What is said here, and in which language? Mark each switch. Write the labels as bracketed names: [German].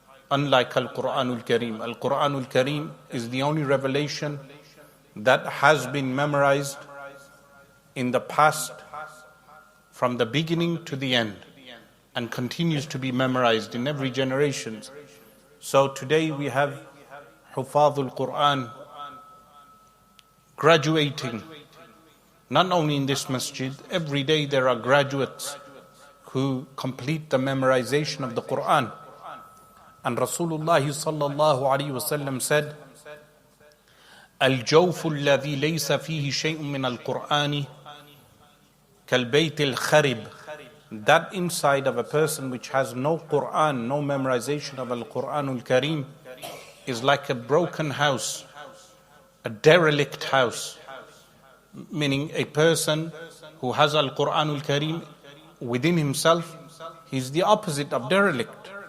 [English] Unlike Al-Qur'anul Kareem. Al-Qur'anul Kareem is the only revelation that has been memorized in the past from the beginning to the end and continues to be memorized in every generation. So today we have Hufadhul Qur'an graduating, not only in this masjid, every day there are graduates who complete the memorization of the Qur'an. And Rasulullah sallallahu alayhi wa sallam said, [Arabic] الجوف الذي ليس فيه شيء من القرآن كالبيت الخرب. [English] That inside of a person which has no Qur'an, no memorization of Al-Qur'anul Kareem, is like a broken house, a derelict house. Meaning a person who has Al-Qur'anul Kareem within himself, he's the opposite of derelict.